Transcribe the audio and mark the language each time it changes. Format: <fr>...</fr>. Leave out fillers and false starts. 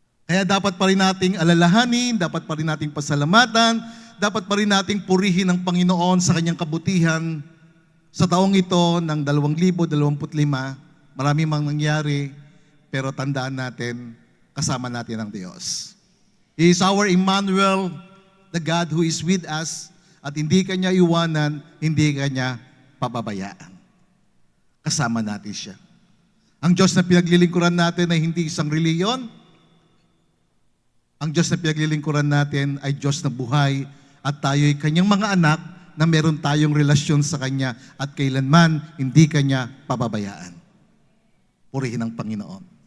<tl>Kaya dapat pa rin nating alalahanin, dapat pa rin nating pasalamatan, dapat pa rin nating purihin ang Panginoon sa kanyang kabutihan. Sa taong ito ng 2025, marami mang nangyari, pero tandaan natin, kasama natin ang Diyos.</tl> <en>He is our Emmanuel, the God who is with us,</en> <tl>at hindi Kanya iwanan, hindi Kanya pababayaan. Kasama natin siya. Ang Diyos na pinaglilingkuran natin ay hindi isang reliyon. Ang Diyos na pinaglilingkuran natin ay Diyos na buhay at tayo'y Kanyang mga anak na meron tayong relasyon sa Kanya at kailanman hindi Kanya pababayaan. Purihin ang Panginoon.</tl>